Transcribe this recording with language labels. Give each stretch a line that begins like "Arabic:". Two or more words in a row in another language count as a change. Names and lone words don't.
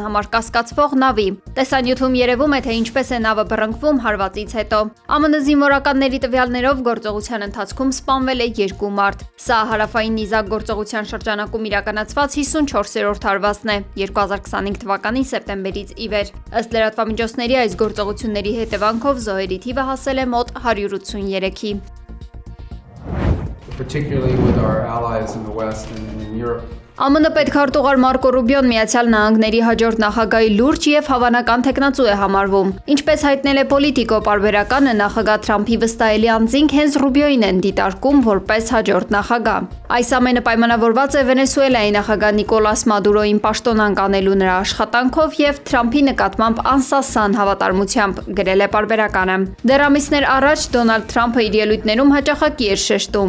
Armenian: համար կասկածվող նավի։ Տեսանյութում երևում է, թե ինչպես է նավը բռնկվում հարվածից հետո։ ԱՄՆ զինվորականների տվյալներով գործողության ընթացքում սպանվել է 2 մարդ։ Սա հարավային նիզակ գործողության շրջանակում իրականացված 54-րդ հարվածն է 2025 թվականի սեպտեմբերից ի վեր։ Ըստ լրատվամիջոցների այս գործողությունների հետևանքով զոհերի թիվը հասել է մոտ 183-ի։
English: Particularly with our allies in the West and in Europe.
Armenian: ԱՄՆ պետքարտուղար Մարկո Ռուբիոն Միացյալ Նահանգների հաջորդ նախագահի լուրջ եւ հավանական թեկնածու է համարվում։ Ինչպես հայտնել է Պոլիտիկո պարբերականը, նախագահ Թրամփի վստահելի անձինք հենց Ռուբիոին են դիտարկում որպես հաջորդ նախագահ։ Այս ամենը պայմանավորված է Վենեսուելայի նախագահ Նիկոլաս Մադուրոին պաշտոնանկ անելու նրա աշխատանքով եւ Թրամփի նկատմամբ անսասան հավատարմությամբ, գրել է պարբերականը։ Դեռ ամիսներ առաջ Դոնալդ Թրամփը իր ելույթներում հաճախակի էր շեշտում.